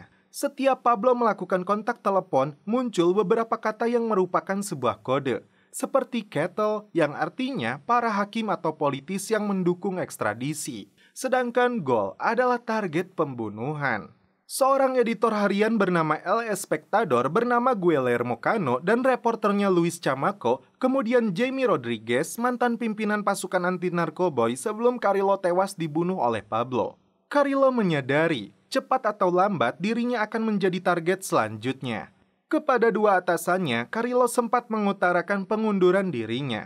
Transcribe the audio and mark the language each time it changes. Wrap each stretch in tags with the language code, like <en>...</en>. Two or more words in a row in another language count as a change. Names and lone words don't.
<id>Setiap Pablo melakukan kontak telepon, muncul beberapa kata yang merupakan sebuah kode. Seperti kettle yang artinya para hakim atau politis yang mendukung ekstradisi. Sedangkan goal adalah target pembunuhan. Seorang editor harian bernama El Espectador bernama Guillermo Cano dan reporternya Luis Chamaco, kemudian Jamie Rodriguez, mantan pimpinan pasukan anti narkoboy sebelum Carrillo tewas dibunuh oleh Pablo. Carrillo menyadari, cepat atau lambat dirinya akan menjadi target selanjutnya. Kepada dua atasannya, Carrillo sempat mengutarakan pengunduran dirinya.</id>